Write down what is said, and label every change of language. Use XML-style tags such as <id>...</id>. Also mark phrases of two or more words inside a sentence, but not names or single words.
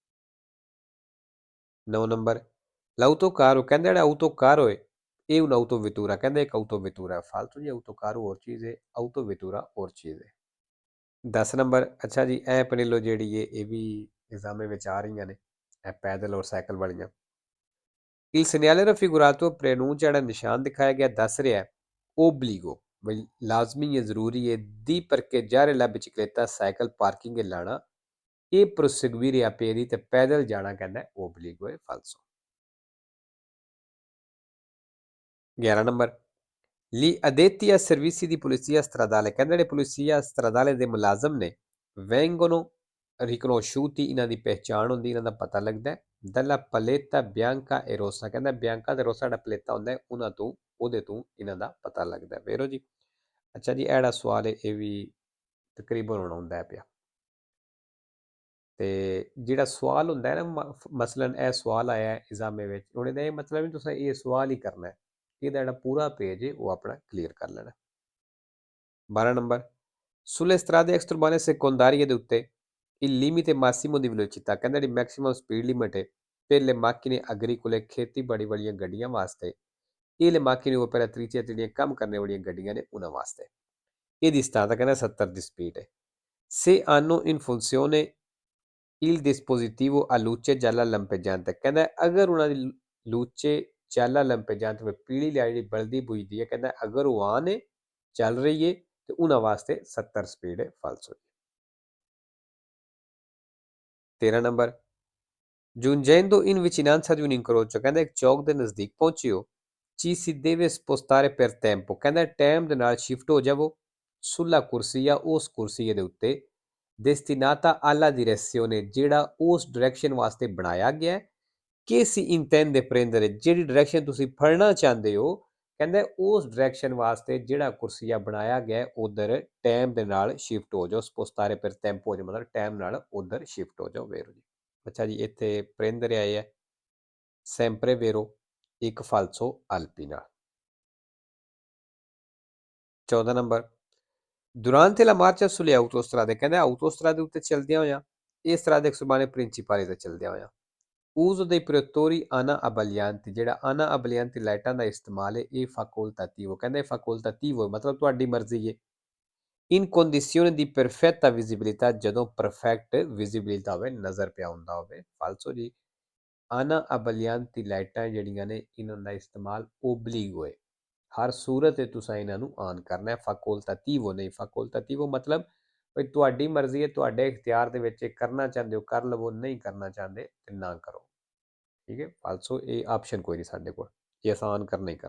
<pa>9 ਨੰਬਰ l'autocaro ਕਹਿੰਦਾ ਜਿਹੜਾ autocaro ਹੈ ਇਹ</pa> <it>un autovettura</it> <pa>ਕਹਿੰਦਾ ਇੱਕ autovettura ਹੈ ਫालतू ਜੀ autocaro ਹੋਰ ਚੀਜ਼ ਹੈ autovettura ਹੋਰ ਚੀਜ਼ ਹੈ 10 ਨੰਬਰ ਅੱਛਾ ਜੀ ਇਹ ਪਨੇਲੋ ਜਿਹੜੀ ਹੈ ਇਹ ਵੀ ਐਗਜ਼ਾਮੇ ਵਿੱਚ ਆ ਰਹੀਆਂ ਨੇ ਇਹ ਪੈਦਲ ਔਰ ਸਾਈਕਲ ਵਾਲੀਆਂ</pa> <it>Il segnale raffigurato preannuncia</it> <pa>ਜਿਹੜਾ ਨਿਸ਼ਾਨ ਦਿਖਾਇਆ ਗਿਆ ਦੱਸ ਰਿਹਾ ਹੈ obbligo ਬਈ ਲਾਜ਼ਮੀ ਹੈ ਜ਼ਰੂਰੀ ਹੈ</pa> <it>di parcheggiare la bicicletta</it> <pa>ਸਾਈਕਲ ਪਾਰਕਿੰਗ ਤੇ ਲਾਣਾ ਇਹ</pa> <it>proseguire a piedi</it> <pa>ਤੇ ਪੈਦਲ ਜਾਣਾ ਕਹਿੰਦਾ obbligo ਹੈ falso 11 ਨੰਬਰ</pa> <it>Gli addetti ai servizi di polizia stradale</it> <pa>ਕਹਿੰਦੇ ਜਿਹੜੇ ਪੁਲਿਸੀਆ stradale ਦੇ ਮੁਲਾਜ਼ਮ ਨੇ</pa> <it>vengono riconosciuti</it> <pa>ਇਹਨਾਂ ਦੀ ਪਹਿਚਾਣ ਹੁੰਦੀ ਇਹਨਾਂ ਦਾ ਪਤਾ ਲੱਗਦਾ ਹੈ</pa> <it>dalla paletta bianca e rossa</it> <pa>ਕਹਿੰਦਾ ਬਿਆਂਕਾ ਤੇ ਰੋਸਾ ਜਿਹੜਾ ਪਲੇਤਾ ਹੁੰਦਾ ਹੈ ਉਹਨਾਂ ਤੋਂ ਉਹਦੇ ਤੋਂ ਇਹਨਾਂ ਦਾ ਪਤਾ ਲੱਗਦਾ ਹੈ ਵੇਰੋ ਜੀ ਅੱਛਾ ਜੀ ਇਹ ਜਿਹੜਾ ਸਵਾਲ ਹੈ ਇਹ ਵੀ ਤਕਰੀਬਨ ਹੁਣ ਆਉਂਦਾ ਹੈ ਪਿਆ ਤੇ ਜਿਹੜਾ ਸਵਾਲ ਹੁੰਦਾ ਹੈ ਨਾ ਮਸਲਨ ਇਹ ਸਵਾਲ ਆਇਆ ਹੈ ਐਗਜ਼ਾਮੇ ਵਿੱਚ ਹੁਣ ਇਹਦਾ ਇਹ ਮਤਲਬ ਨਹੀਂ ਤੁਸੀਂ ਇਹ ਸਵਾਲ ਹੀ ਕਰਨਾ ਹੈ ਇਹਦਾ ਜਿਹੜਾ ਪੂਰਾ ਪੇਜ ਹੈ ਉਹ ਆਪਣਾ ਕਲੀਅਰ ਕਰ ਲੈਣਾ 12 ਨੰਬਰ</pa> <it>sulle strade extraurbane secondarie</it> <pa>ਦੇ ਉੱਤੇ</pa> <it>il limite massimo di velocità</it> <pa>ਕਹਿੰਦਾ ਜਿਹੜੀ</pa> <en>maximum speed limit</en> <pa>ਹੈ</pa> <it>per le macchine agricole</it> <pa>ਖੇਤੀਬਾੜੀ ਵਾਲੀਆਂ ਗੱਡੀਆਂ ਵਾਸਤੇ ਇਹ</pa> <it>le macchine operatrici</it> <pa>ਜਿਹੜੀਆਂ ਕੰਮ ਕਰਨ ਵਾਲੀਆਂ ਗੱਡੀਆਂ ਨੇ ਉਹਨਾਂ ਵਾਸਤੇ ਇਹਦੀ ਸਟਾਰਟ ਕਹਿੰਦਾ 70 ਦੀ ਸਪੀਡ ਹੈ</pa> <it>se hanno in funzione il dispositivo a luce gialla lampeggiante</it> <pa>ਕਹਿੰਦਾ ਅਗਰ ਉਹਨਾਂ ਦੀ</pa> <it>luce gialla lampeggiante</it> <pa>ਵਿੱਚ ਪੀਲੀ ਲਾਈਟ ਜਿਹੜੀ ਬਲਦੀ ਬੁਝਦੀ ਹੈ ਕਹਿੰਦਾ ਅਗਰ ਉਹ ਆਨ ਹੈ ਚੱਲ ਰਹੀ ਹੈ ਤੇ ਉਹਨਾਂ ਵਾਸਤੇ 70 ਸਪੀਡ ਹੈ ਫਾਲਸੋ 13 ਨੰਬਰ</pa> <it>giungendo in vicinanza di un incrocio</it> <pa>ਕਹਿੰਦਾ ਇੱਕ ਚੌਕ ਦੇ ਨਜ਼ਦੀਕ ਪਹੁੰਚਿਓ</pa> <it>ci si deve spostare per tempo</it> <pa>ਕਹਿੰਦਾ ਟਾਈਮ ਦੇ ਨਾਲ ਸ਼ਿਫਟ ਹੋ ਜਾਵੋ</pa> <it>sulla corsia</it> <pa>ਉਸ ਕੁਰਸੀਏ ਦੇ ਉੱਤੇ</pa> <it>destinata alla direzione</it> <pa>ਜਿਹੜਾ ਉਸ ਡਾਇਰੈਕਸ਼ਨ ਵਾਸਤੇ ਬਣਾਇਆ ਗਿਆ ਹੈ</pa> <it>che si intende prendere</it> <pa>ਜਿਹੜੀ ਡਾਇਰੈਕਸ਼ਨ ਤੁਸੀਂ ਫੜਨਾ ਚਾਹੁੰਦੇ ਹੋ ਕਹਿੰਦਾ ਉਸ ਡਾਇਰੈਕਸ਼ਨ ਵਾਸਤੇ ਜਿਹੜਾ ਕੁਰਸੀਆ ਬਣਾਇਆ ਗਿਆ ਉਧਰ ਟਾਈਮ ਦੇ ਨਾਲ ਸ਼ਿਫਟ ਹੋ ਜਾਓ</pa> <it>spostare per tempo</it> <pa>ਹੋ ਜਾਓ ਮਤਲਬ ਟਾਈਮ ਨਾਲ ਉਧਰ ਸ਼ਿਫਟ ਹੋ ਜਾਓ ਵੇਰੋ ਜੀ ਅੱਛਾ ਜੀ ਇੱਥੇ prendere ਆਏ ਹੈ</pa> <it>sempre vero</it> <pa>ਇੱਕ</pa> <it>falso alpina</it> <pa>14 ਨੰਬਰ</pa> <it>durante la marcia sulle autostrade</it> <pa>ਕਹਿੰਦਾ autostrade ਉੱਤੇ ਚਲਦਿਆਂ ਹੋਇਆਂ ਇਸ ਤਰ੍ਹਾਂ ਦੇ ਸੁਬਾਨੇ ਪ੍ਰਿੰਸੀਪਲੀ ਤੇ ਚਲਦਿਆਂ ਹੋਇਆਂ</pa> <it>uso dei proiettori ana abbaglianti</it> <pa>ਜਿਹੜਾ</pa> <it>ana abbaglianti</it> <pa>ਲਾਈਟਾਂ ਦਾ ਇਸਤੇਮਾਲ ਹੈ ਇਹ facoltativo ਕਹਿੰਦੇ facoltativo ਮਤਲਬ ਤੁਹਾਡੀ ਮਰਜ਼ੀ ਹੈ</pa> <it>in condizione di perfetta visibilità</it> <pa>ਜਦੋਂ perfect visibilità ਹੋਵੇ ਨਜ਼ਰ ਪਿਆ ਹੁੰਦਾ ਹੋਵੇ falso ਜੀ</pa> <it>ana abbaglianti</it> <pa>ਲਾਈਟਾਂ ਜਿਹੜੀਆਂ ਨੇ ਇਹਨਾਂ ਦਾ ਇਸਤੇਮਾਲ obbligo ਹੈ ਹਰ ਸੂਰਤ ਤੇ ਤੁਸੀਂ ਇਹਨਾਂ ਨੂੰ ਆਨ ਕਰਨਾ ਹੈ facoltativo ਨਹੀਂ facoltativo ਮਤਲਬ ਵੀ ਤੁਹਾਡੀ ਮਰਜ਼ੀ ਹੈ ਤੁਹਾਡੇ ਇਖਤਿਆਰ ਦੇ ਵਿੱਚ ਕਰਨਾ ਚਾਹੁੰਦੇ ਹੋ ਕਰ ਲਵੋ ਨਹੀਂ ਕਰਨਾ ਚਾਹੁੰਦੇ ਤੇ ਨਾ ਕਰੋ ਠੀਕ ਹੈ ਫਾਲਸੋ ਇਹ ਆਪਸ਼ਨ ਕੋਈ ਨਹੀਂ ਸਾਡੇ ਕੋਲ ਇਹ ਆਸਾਨ ਕਰਨਾ ਹੀ</pa>